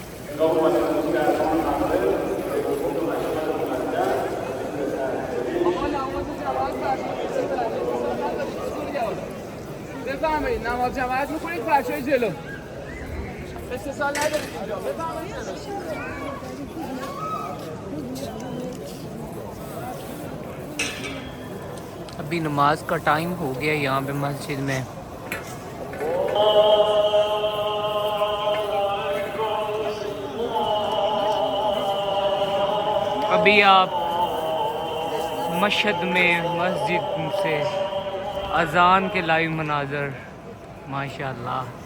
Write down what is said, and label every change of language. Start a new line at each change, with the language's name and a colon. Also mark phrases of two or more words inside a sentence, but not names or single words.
Persian: بفرمایید نماز جماعت میکنید بچه‌های جلو استثال ندارید اینجا بفرمایید.
Hindi: अभी नमाज का टाइम हो गया यहाँ पे मस्जिद में। अभी आप मशहद में मस्जिद से अजान के लाइव मनाजर माशाल्लाह।